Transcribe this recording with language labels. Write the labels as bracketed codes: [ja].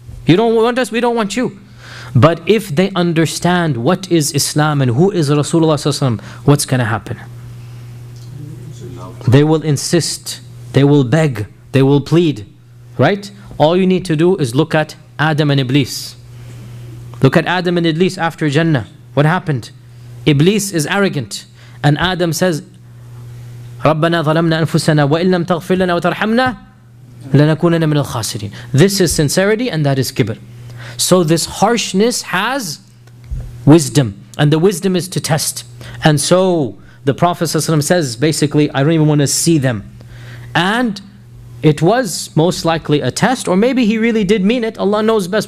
[en] You don't want us, we don't want you. But if they understand what is Islam and who is Rasulullah, what's going to happen? They will insist, they will beg, they will plead, right? All you need to do is look at Adam and Iblis. Look at Adam and Iblis after Jannah. What happened? Iblis is arrogant. And Adam says, [ar] رَبَّنَا ظَلَمْنَا أَنفُسَنَا وَإِن لَمْ تَغْفِرْ لَنَا وَتَرْحَمْنَا لَنَكُونَنَا مِنَ الْخَاسِرِينَ. [en] This is sincerity and that is kibr. So this harshness has wisdom. And the wisdom is to test. And so the Prophet ﷺ says, basically, I don't even want to see them. And it was most likely a test, or maybe he really did mean it. Allah knows best.